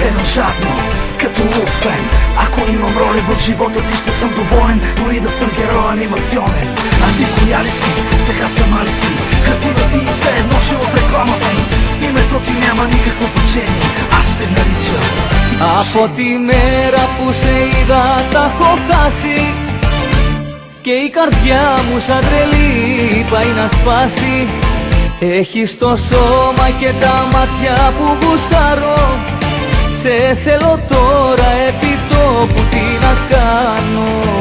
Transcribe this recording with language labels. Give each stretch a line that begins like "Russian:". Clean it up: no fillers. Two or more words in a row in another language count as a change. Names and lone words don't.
Bulgarian: жадно, като луд фен. Ако имам роли в живота ти, ще съм доволен, дори да съм герой анимационен. А ти коя ли си? Сега сама ли си? Красива си и все едно, че от реклама си. Името ти няма никакво значение, аз те наричам.
Greek: Από τη μέρα που σε είδα τα έχω χάσει και η καρδιά μου σαν τρελή πάει να σπάσει. Έχεις το σώμα και τα μάτια που γουστάρω. Σε θέλω τώρα επί τόπου, τι να κάνω.